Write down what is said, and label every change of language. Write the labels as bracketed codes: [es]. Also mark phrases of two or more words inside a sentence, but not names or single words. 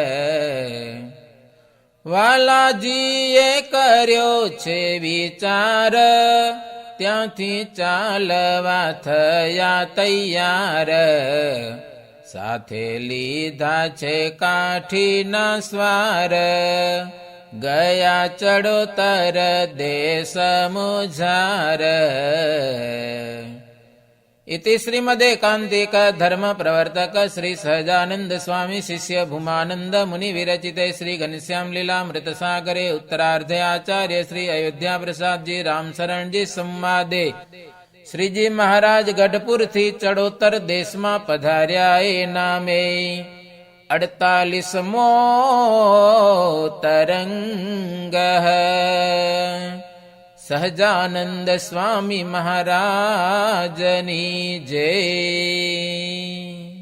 [gu] વાલાજીએ કર્યો છે વિચાર ત્યાંથી ચાલવા થયા તૈયાર સાથે લીધા છે કાઠીના સ્વાર ગયા ચડોતર દેશ મુઝાર [sa] इति श्रीमदेकान्तिक धर्म प्रवर्तक श्री सहजानंद स्वामी शिष्य भूमानंद मुनि विरचिते श्री घनश्याम लीलामृत सागरे उत्तरार्धे आचार्य श्री अयोध्या प्रसाद जी राम शरण जी संवादे श्रीजी महाराज गढ़पुर थी चड़ोतर देश में [gu] પધાર્યા એ નામે 48મો તરંગ સહજાનંદ સ્વામી મહારાજની જય.